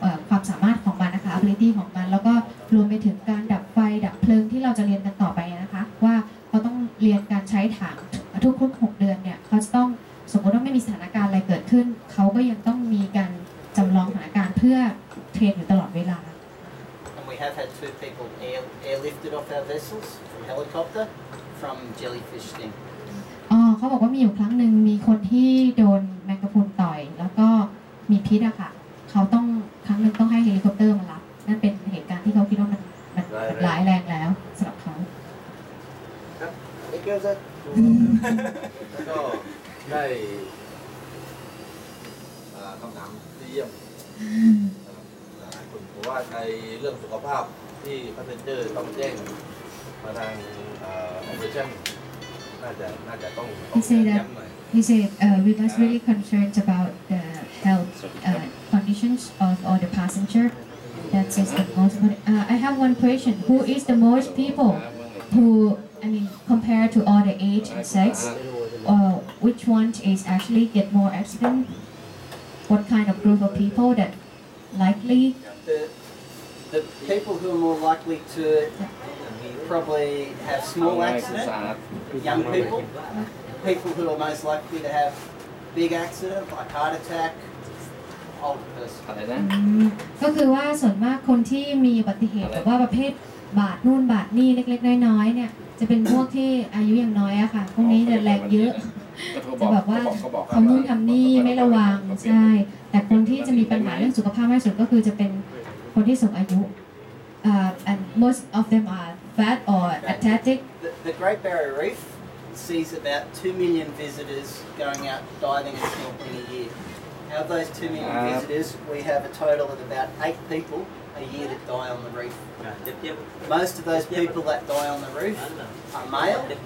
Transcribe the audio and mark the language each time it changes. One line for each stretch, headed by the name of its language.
Thai: ความสามารถของมันนะคะ ability ของมันแล้วก็รวมไปถึงการดับไฟดับเพลิงที่เราจะเรียนกันต่อไปนะคะว่าเขาต้องเรียนการใช้ถังทุกๆ6 เดือนเนี่ยเขาจะต้องสมมติว่าไม่มีสถานการณ์อะไรเกิดขึ้นเขาก็ยังต้องมีการจำลองสถานการณ์เพื่อเทรนอยู่ตลอดเวลา
English: And we have had 2 people airlifted off our vessels from helicopter from jellyfish sting.
Thai: เขาบอกว่ามีอยู่ครั้งหนึ่งมีคนที่โดนแมงกะพรุนต่อยแล้วก็มีพิษอะค่ะเขาต้องครั้งหนึ่งต้องให้เฮลิคอปเตอร์มารับนั่นเป็นเหตุการณ์ที่เขาคิดว่ามันร้ายแรงแล้วสำหรับเขา ก็ได้คำถามที่เยี่ยมผมว่าในเรื่องสุขภาพที่พาสเซนเจอร์ต้องแจ้งมาทางoperation น่าจะต้องย้ำหน่อย
English: He said we must really concerned about the health conditions of all the passenger. That's the most. I have one question. Who is the most people who compared to all the age and sex, which one is actually get more accident? What kind of group of people that likely? The people who are more likely to probably have small accident, young people. People who are most likely to have big accident like heart attack, older person.
Thai: ก็คือว่าส่วนมากคนที่มีอุบัติเหตุแบบว่าประเภทบาดนู่นบาดนี่เล็กๆน้อยๆเนี่ยจะเป็นพวกที่อายุอย่างน้อยอะค่ะพวกนี้จะแรงเยอะจะแบบว่าทำนู่นทำนี่ไม่ระวังใช่แต่คนที่จะมีปัญหาเรื่องสุขภาพมากสุดก็คือจะเป็นคนที่สูงอายุ
English: and most of them are fat or athletic. The Great Barrier Reef sees about 2 million visitors going out diving and snorkeling a year. Out of those 2 million visitors, we have a total of about 8 people a year that die on the reef. Most of those people that die on the reef are male,